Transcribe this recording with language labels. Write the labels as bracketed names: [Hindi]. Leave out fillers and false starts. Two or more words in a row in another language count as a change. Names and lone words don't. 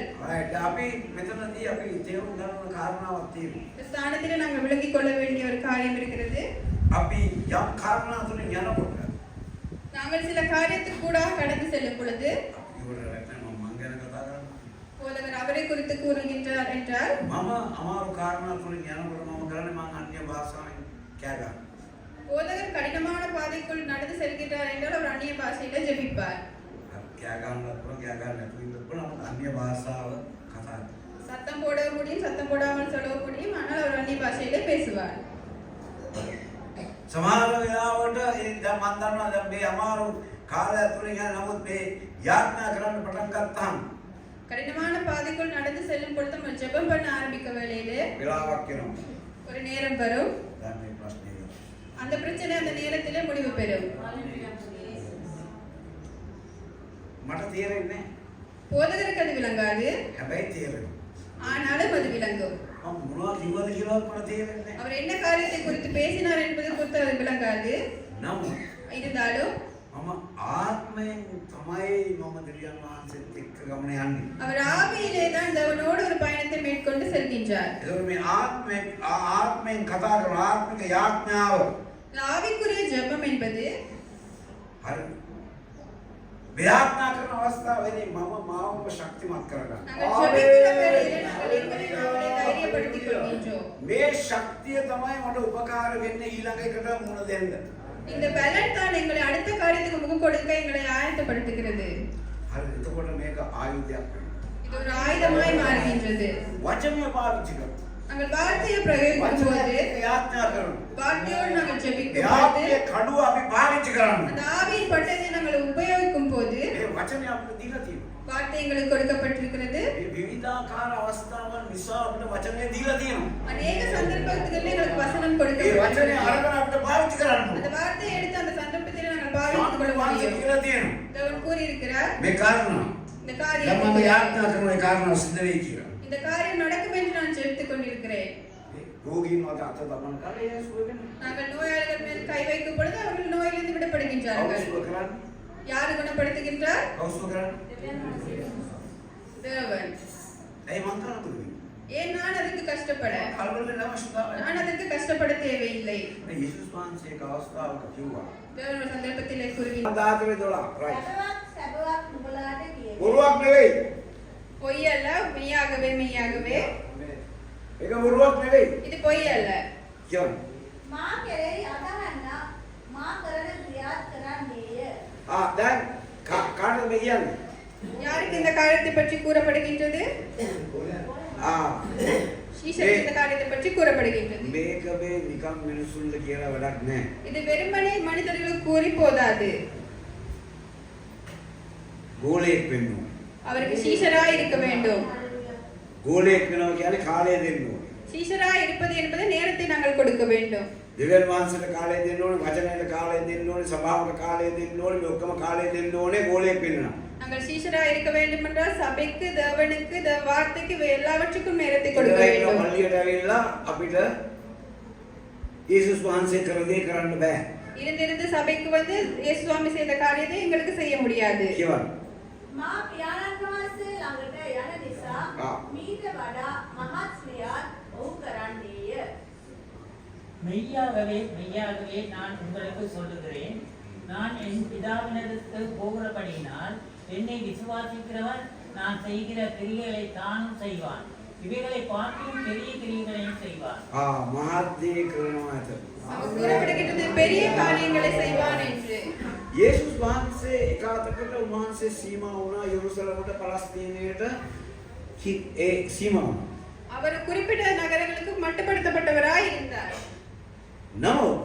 [Sinhala] right අපි මෙතනදී අපි තේරුම් ගන්න කාරණාවක් තියෙනවා. [Tamil] இந்த ஸ்தானத்தில் நாங்கள் விளங்கிக் கொள்ள வேண்டிய ஒரு காரியம் இருக்கிறது. [Sinhala] අපි යම් කාරණා තුලින් යනකොට [Tamil] நாங்கள் சில காரியத்துக்கு கூட கடந்து செல்லும் பொழுது [Sinhala] ඉවරට මම ගැන කතා කරන්නේ. [Tamil] போதகர் அவரை குறித்து கூறுகின்றார் என்றால் [Sinhala] මම අමාරු කාරණා තුලින් යනකොට මම කරන්නේ මම අන්‍ය භාෂාවෙන් කෑ ගන්නවා. [Tamil] போதகர் கடினமான பாதைக்குள் நடந்து செல்கிறார் என்றால் அவர் அந்நிய பாஷையில ஜெபிப்பார். [Sinhala] කෑ ගන්නත් පුළුවන් කෑ ගන්න නැතුව ඉන්න පුළුවන් අන්‍ය භාෂාව කතා කරනවා. [Tamil] சத்தம் போட முடியும், சத்தம் போடாமல் சொல்ல முடியும், ஆனால் அவர் அந்நிய பாஷையில பேசுவார். [Sinhala] සමහර වෙලාවට දැන් මම දන්නවා දැන් මේ අමාරු කාලය තුලින් යන නමුත් මේ යාඥා කරන්න පටන් ගත්තාම [Tamil] கடினமான பாதைக்குள் நடந்து செல்லும் பொழுது நம்ம ஜெபம் பண்ண ஆரம்பிக்க வேளையிலே [Sinhala] වෙලාවක් එනවා. [Tamil] ஒரு நேரம் வரும். [Sinhala] දැන් මේ ප්‍රශ්නේ ඉවරයි. [Tamil] அந்த பிரச்சனை அந்த நேரத்திலே முடிவு பெறும். [Sinhala] මට තේරෙන්නේ [Tamil] போதகருக்கு அது விளங்காது, [Sinhala] හැබැයි තේරෙනවා. [Tamil] ஆனாலும் அது விளங்கும். [Sinhala] මම මොනවද කිව්වද කියලාවත් මට තේරෙන්නේ නැහැ. [Tamil] அவர் என்ன காரியத்தை குறித்து பேசினார் என்பது குறித்து அது விளங்காது. [Sinhala] නමුත් [Tamil] இருந்தாலும் [Sinhala] මම ආත්මයෙන් තමයි මම දෙවියන් වහන්සේත් එක්ක ගමන යන්නේ. [Tamil] அவர் ஆவியிலே தான் தேவனோடு ஒரு பயணத்தை மேற்கொண்டு செல்கின்றார். [Sinhala] ඒක මේ ආත්මයෙන් කතා කරන ආත්මික යාඥාව [Tamil] ஆவிக்குரிய ஜெபம் என்பது [Sinhala] හරි. ව්‍යාඥා කරන අවස්ථාවේදී මම මාවම ශක්තිමත් කරගන්නවා. [Tamil] நாங்கள் ஜெபிக்கிற வேளையிலே நாங்கள் எங்களை நாங்களே தைரியப்படுத்திக் கொள்கின்றோம். [Sinhala] මේ ශක්තිය තමයි මට උපකාර වෙන්නේ ඊළඟ එකට මුණ දෙන්න. [Tamil] இந்த பலன் தான் எங்களை அடுத்த காரியத்துக்கு முகம் கொடுக்க எங்களை ஆயத்தப்படுத்துகிறது. [Sinhala] හරි. එතකොට මේක ආයුධයක් වෙනවා. [Tamil] இது ஒரு ஆயுதமாய் மாறுகின்றது. [Sinhala] වචනය පාවිච්චි කරනවා. [Tamil] நாங்கள் வார்த்தையை பிரயோகிக்கும் போது [Sinhala] යාඥා කරනවා. [Tamil] வார்த்தையோடு நாங்கள் ஜெபிக்கும் போது [Sinhala] යාඥාවේ කඩුව අපි පාවිච්චි කරනවා. [Tamil] அந்த ஆவியின் பட்டத்தை நாங்கள் உபயோகிக்கும் போது [Sinhala] මේ වචනය අපිට දීලා තියෙනවා. [Tamil] வார்த்தை எங்களுக்கு கொடுக்கப்பட்டிருக்கிறது. [Sinhala] මේ විවිධාකාර අවස්ථාවන් නිසා අපිට වචනය දීලා තියෙනවා. [Tamil] அநேக சந்தர்ப்பங்களில் எங்களுக்கு வசனம் [Sinhala] ඒ වචනය [Tamil] கொடுக்கப்பட்டிருக்கிறது. [Sinhala] අරගෙන අපිට පාවිච්චි කරන්න [Tamil] அந்த [Sinhala] ඕනේ. [Tamil] வார்த்தையை எடுத்து அந்த சந்தர்ப்பத்தில் நாங்கள் பாவித்துக் கொள்ள [Sinhala] වහන්සේ [Tamil] முடியும். [Sinhala] කියලා තියෙනවා. [Tamil] தேவன் கூறியிருக்கிறார் [Sinhala] මේ කාරණා [Tamil] இந்த [Sinhala] දැන් [Tamil] காரியம் [Sinhala] මම යාඥා කරන ඒ කාරණා සිද්ධ වෙයි කියලා. [Tamil] இந்த காரியம் நடக்கும் என்று நான் ஜெபித்துக் கொண்டிருக்கிறேன். [Sinhala] රෝගීන් වලට අත දමන කාලේ යසුව වෙන්නේ. [Tamil] நாங்கள் நோயாளிகள் மேல் கை வைக்கும் பொழுது அவர்கள் நோயிலிருந்து விடுபடுகின்றார்கள். [Sinhala] කවුරුද කරන්නේ? [Tamil] யார் குணப்படுத்துகின்றார்? [Sinhala] කවුරුද කරන්නේ? [Tamil] தேவன். [Sinhala] ඇයි මං කරන්නේ? [Tamil] ஏன் நான் அதற்கு கஷ்டப்பட? [Sinhala] කලබල වෙන්න අවශ්‍යතාවය [Tamil] நான் அதற்கு கஷ்டப்பட தேவையில்லை. [Sinhala] නැහැ. යේසුස් වහන්සේ එක අවස්ථාවක කිව්වා. [Tamil] தேவன் ஒரு சந்தர்ப்பத்திலே கூறுகின்றார். [English] 10:12 right. [Sinhala] සැබවක් නුඹලාට කියමි. බොරුවක් නෙවෙයි. [Tamil] பொய் அல்ல, மெய்யாகவே மெய்யாகவே. [Sinhala] ඒක බොරුවක් නෙවෙයි. [Tamil] இது பொய் அல்ல. [Sinhala] කියන්න. මා කෙරෙහි අදහන්න මා කරන ක්‍රියාත් කරන්නේය. දැන් කාටද මේ කියන්නේ? [Tamil] யாருக்கு இந்த காரியத்தை பற்றி கூறப்படுகின்றது? ஈசனுக்கு இந்த காரியத்தை பற்றி கூறப்படுகின்றது. [Sinhala] මේක මේ නිකම් මිනිසුන්ට කියලා වැඩක් නැහැ. [Tamil] இது வெறுமனே மனிதர்களுக்கு கூறி போதாது. [Sinhala] ගෝලයක් වෙන්න ඕනේ. [Tamil] அவருக்கு சீஷராய் இருக்க வேண்டும். [Sinhala] ගෝලයක් වෙනවා කියන්නේ කාලය දෙන්න ඕනේ. [Tamil] சீஷராய் இருப்பது என்பது நேரத்தை நாங்கள் கொடுக்க வேண்டும். [Sinhala] දෙවියන් වහන්සේට කාලය දෙන්න ඕනේ, වචනයට කාලය දෙන්න ඕනේ, සභාවට කාලය දෙන්න ඕනේ, මේ ඔක්කොම කාලය දෙන්න ඕනේ ගෝලයක් වෙන්න. [Tamil] நாங்கள் சீஷராய் இருக்க வேண்டும் என்றால் சபைக்கு, தேவனுக்கு, வார்த்தைக்கு எல்லாவற்றுக்கும் நேரத்தை கொடுக்க வேண்டும். [Sinhala] පල්ලියට ඇවිල්ලා අපිට යේසුස් වහන්සේ කර දේ කරන්න බෑ. [Tamil] இருந்திருந்து சபைக்கு வந்து இயேசு சுவாமி செய்த காரியத்தை எங்களுக்கு செய்ய முடியாது. [Sinhala] කියවන්න. මා පියාණන් වහන්සේ ළඟට යන නිසා මීට වඩා මහත් ක්‍රියාත් ඔහු කරන්නේය. [Tamil] மெய்யாகவே மெய்யாகவே நான் உங்களுக்கு சொல்லுகிறேன், நான் என் பிதாவினிடத்து போகிறபடியினால் என்னை விசுவாசிக்கிறவன் நான் செய்கிற கிரியைகளை தானும் செய்வான், இவைகளை பார்க்கிலும் பெரிய கிரியைகளையும் செய்வான். [Sinhala] මහත් දේ කරනවා ඇත. [Tamil] கூறப்படுகின்றது பெரிய காரியங்களை செய்வான் என்று. [Sinhala] යේසුස් වහන්සේ එකාතකට උන්වහන්සේ සීමා වුණා යෙරුසලමට පලස්තීනයට ඒ සීමා වුණා. [Tamil] அவர் குறிப்பிட்ட நகரங்களுக்கு மட்டுப்படுத்தப்பட்டவராய் இருந்தார். [Sinhala] නමුත්